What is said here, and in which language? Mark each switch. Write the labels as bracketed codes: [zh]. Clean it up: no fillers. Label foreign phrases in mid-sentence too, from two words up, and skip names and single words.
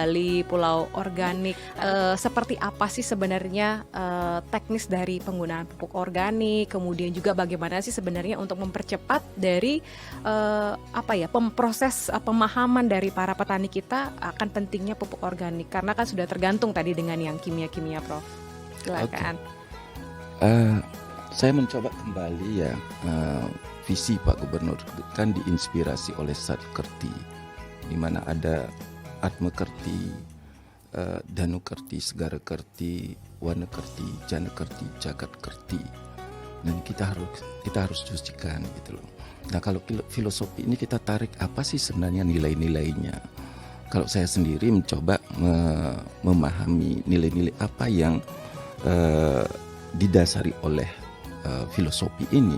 [id] Bali Pulau Organik, seperti apa sih sebenarnya teknis dari penggunaan pupuk organik, kemudian juga bagaimana sih sebenarnya untuk mempercepat dari proses pemahaman dari para petani kita akan pentingnya pupuk organik, karena kan sudah tergantung tadi dengan yang kimia-kimia, Prof. Silakan. Saya mencoba kembali ya visi Pak Gubernur kan diinspirasi oleh Satkerti, di mana ada Atma Kerti, Danu Kerti, Segara Kerti, Wana Kerti, Jana Kerti, Jagat Kerti. Dan kita harus cucikan gitu loh. Nah, kalau filosofi ini kita tarik apa sih sebenarnya nilai-nilainya? Kalau saya sendiri mencoba memahami nilai-nilai apa yang didasari oleh filosofi ini.